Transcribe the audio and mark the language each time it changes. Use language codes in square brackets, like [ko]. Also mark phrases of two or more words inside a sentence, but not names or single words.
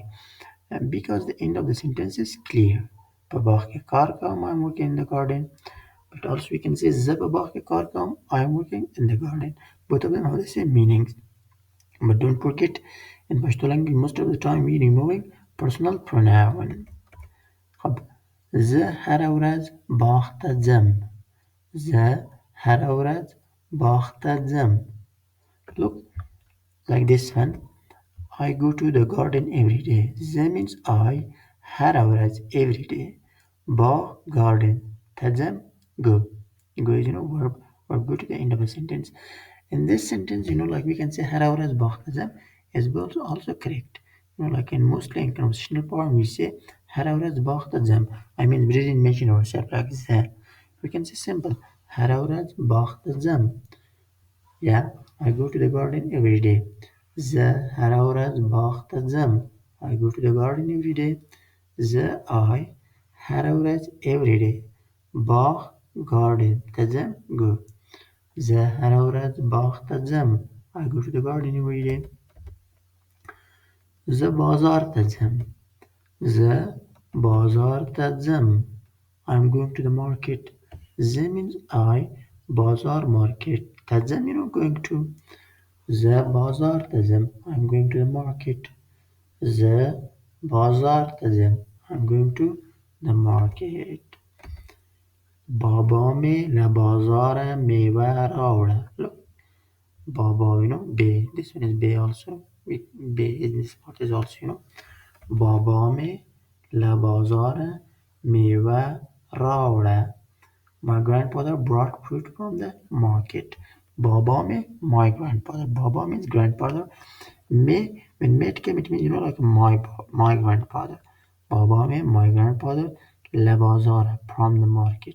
[en] And because the end of the sentence is clear. I'm working in the garden. But also we can say I am working in the garden. Both of them have the same meanings. But don't forget, in Pashto language, most of the time we removing personal pronoun. [ps] خب زه هره ورځ باغ ته ځم. زه هره ورځ باغ ته ځم. [en] Look like this one. I go to the garden every day. زه means I. [ps] هره ورځ [en] every day. باغ garden. [ps] ته ځم go. [en] Go is verb go to the end of the sentence. In this sentence, like we can say [ps] هره ورځ باغ ته ځم [en] is also correct. Like in mostly in conversational form, we say [ps] هره ورځ باغ ته ځم. [en] I mean, we didn't mention ourselves like that. We can say simple. [ps] هره ورځ باغ ته ځم. [en] Yeah, I go to the garden every day. [ps] زه هره ورځ باغ ته ځم. [en] I go to the garden every day. زه I [ps] هره ورځ [en] every day. [ps] باغ garden ته ځم go. زه هره ورځ باغ ته ځم. [en] I go to the garden every day. [ps] زه بازار ته ځم. زه بازار ته ځم. [en] I'm going to the market. زه means I. بازار market. [ps] ته ځم [en] going to. [ps] زه بازار ته ځم. [en] I'm going to the market. [ps] زه بازار ته ځم. [en] I'm going to the market. [ps] بابا مې له بازاره میوه راوړه. [en] Look. Baba, bay. This one is bay also. Bay in this part is also, [ps] بابا مې له بازاره میوه راوړه. [en] My grandfather brought fruit from the market. [ps] بابا مې, [en] my grandfather. Baba means grandfather. Me, when mate came, it means, like my grandfather. [ps] بابا مې, [en] my grandfather. [ps] له بازاره, [en] from the market.